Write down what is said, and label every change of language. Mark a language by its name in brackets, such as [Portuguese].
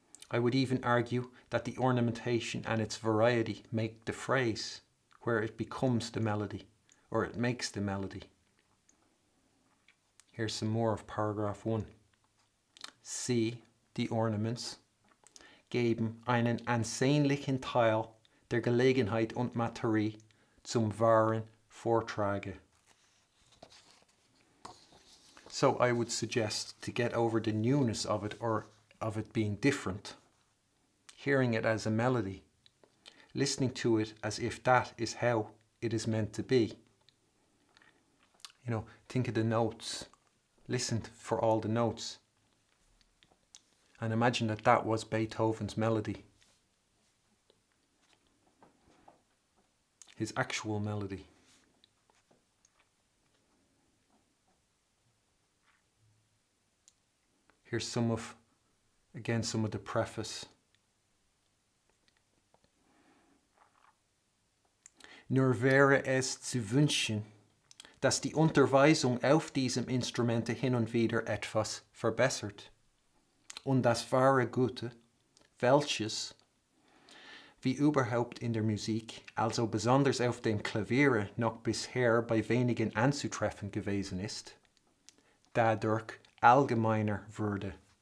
[English] I would even argue that the ornamentation and its variety make the phrase, where it becomes the melody, or it makes the melody. Here's some more of paragraph 1. [German] Sie, die Ornaments, geben einen ansehnlichen Teil der Gelegenheit und Materie zum wahren Vortrage. [English] So I would suggest, to get over the newness of it, or of it being different, hearing it as a melody, listening to it as if that is how it is meant to be. You know, think of the notes. Listen for all the notes. And imagine that that was Beethoven's melody. His actual melody. Here's some of the preface. [German] Nur wäre es zu wünschen, dass die Unterweisung auf diesem Instrumente hin und wieder etwas verbessert. Und das wahre Gute, welches, wie überhaupt in der Musik, also besonders auf den Klavieren noch bisher bei wenigen anzutreffen gewesen ist, dadurch allgemeiner würde.